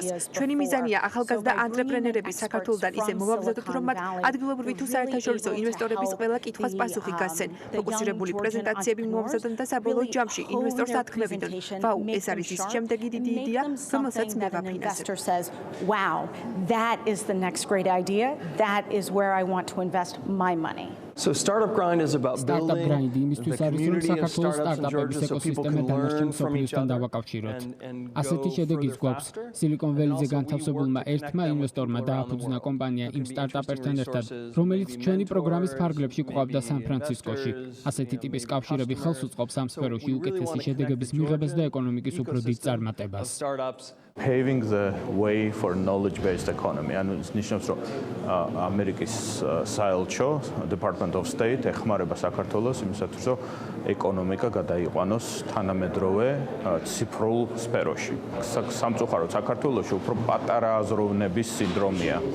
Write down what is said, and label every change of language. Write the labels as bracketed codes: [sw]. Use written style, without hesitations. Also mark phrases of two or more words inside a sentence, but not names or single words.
[ka] ჩვენი მიზანია ახალგაზრდა ანტრეპრენერები საქართველოსთან ისე მოვაბრძოდოთ, რომ მათ ადგილობრივი თუ საერთაშორისო ინვესტორების ყველა კითხვას პასუხი გასცენ. ფოკუსირებული პრეზენტაციები მოვაბრძოდონ და საბოლოო ჯამში ინვესტორს ათქმევინონ. ვაუ, ეს არის ის შემდეგი დიდი იდეა, რომელსაც მე ვაფინანსებ. [en] Wow, that is the next great idea. That is where I want to invest my money. So Startup Grind is about Startup building Grind the [ka] იმისთვის არის, რომ [en] community of [ka] საქართველოს [en] startups in [ka] სტარტაპების [en] Georgia so people [ka] ეკოსისტემა [en] can [ka] დანარჩენ [en] learn from each [ka] მსოფლიოსთან [en] other [ka] დავაკავშიროთ. [en] and [ka] ასეთი [en] go [ka] შედეგიც [en] further [ka] გვაქვს. [en] faster. [ka] სილიკონ-ველიზე განთავსებულმა ერთმა ინვესტორმა დააფუძნა კომპანია იმ სტარტაპერთან ერთად, რომელიც ჩვენი პროგრამის ფარგლებში ყვავდა სან-ფრანცისკოში. ასეთი ტიპის კავშირები ხელს უწყობს ამ სფეროში უკეთესი შედეგების მიღებას და ეკონომიკის უფრო დიდ წარმატებას. [en] Paving the way for knowledge-based economy. [ka] ანუ ის ნიშნავს, რომ ამერიკის საელჩო, Department of State ეხმარება საქართველოს იმისათვის, რომ ეკონომიკა გადაიყვანოს თანამედროვე ციფრულ სფეროში. სამწუხაროდ საქართველოში უფრო პატარა აზროვნების სინდრომია.